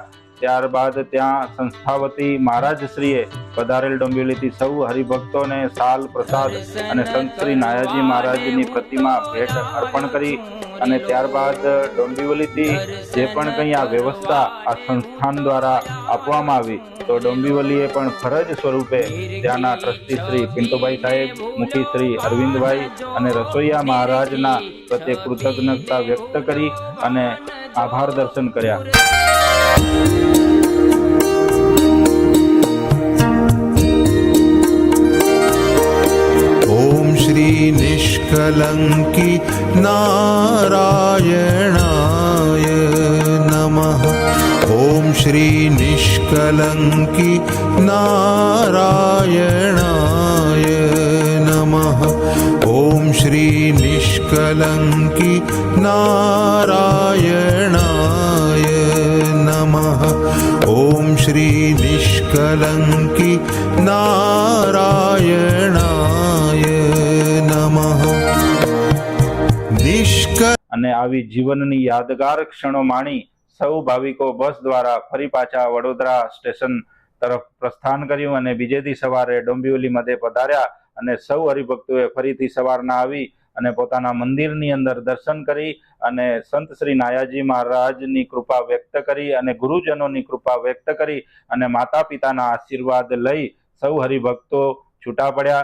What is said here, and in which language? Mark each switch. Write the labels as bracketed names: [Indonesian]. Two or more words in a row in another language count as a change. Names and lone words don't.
[Gujarati] ત્યારબાદ ત્યાં સંસ્થાવતી મહારાજશ્રીએ પધારેલ ડોંબિવલીથી સૌ હરિભક્તોને સાલ પ્રસાદ અને સંત શ્રી નાયાજી મહારાજની પ્રતિમા ભેટ અર્પણ કરી અને ત્યારબાદ ડોંબિવલીથી જે પણ કંઈ આ વ્યવસ્થા આ સંસ્થાન દ્વારા આપવામાં આવી તો ડોંબિવલીએ પણ ફરજ સ્વરૂપે ત્યાંના ટ્રસ્ટી શ્રી પિન્ટુભાઈ સાહેબ, મુખી શ્રી અરવિંદભાઈ અને રસોઈયા મહારાજના પ્રત્યે કૃતજ્ઞતા વ્યક્ત કરી અને આભાર દર્શન કર્યા। [Sanskrit] ॐ श्री निष्कलंकी नारायणाय नमः। ॐ श्री निष्कलंकी नारायणाय नमः। ॐ श्री निष्कलंकी नारायणाय नमः। ॐ श्री निष्कलंकी नारायणाय नमः। [Gujarati] અને આવી જીવનની યાદગાર ક્ષણો માણી સૌ ભાવિકો બસ દ્વારા ફરી પાછા વડોદરા સ્ટેશન તરફ પ્રસ્થાન કર્યું અને બીજેથી સવારે ડોંબિવલી મધ્યે પધાર્યા અને સૌ હરિભક્તોએ ફરીથી સવારના આવી અને પોતાના મંદિરની અંદર દર્શન કરી અને સંત શ્રી નાયાજી મહારાજની કૃપા વ્યક્ત કરી અને ગુરુજનોની કૃપા વ્યક્ત કરી અને માતા પિતાના આશીર્વાદ લઈ સૌ હરિભક્તો છૂટા પડ્યા।